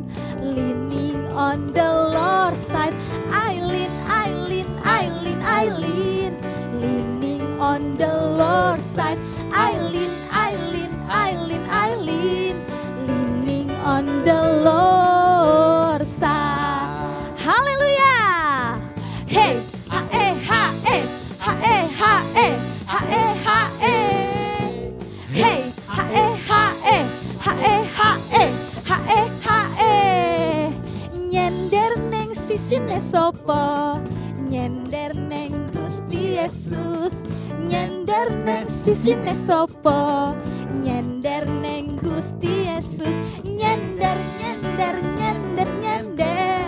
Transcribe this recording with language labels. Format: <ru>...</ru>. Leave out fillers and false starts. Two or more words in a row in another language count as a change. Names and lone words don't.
<en>Leaning on the Lord's side. I lean, I lean, I lean, I lean. Leaning on the Lord's side. I lean, I lean, I lean, I lean. Leaning on the Lord's side. Hallelujah. Hey, ha eh, ha eh. Ha eh, ha eh, ha eh, ha eh. Hey, ha eh, ha eh, ha eh, ha eh, ha eh, ha eh.</en> <jv>Nyender neng sisine sopo, nyender neng Gusti Yesus. Nyender neng sisine sopo, nyender neng Gusti Yesus. Nyender, nyender, nyender, nyender.</jv>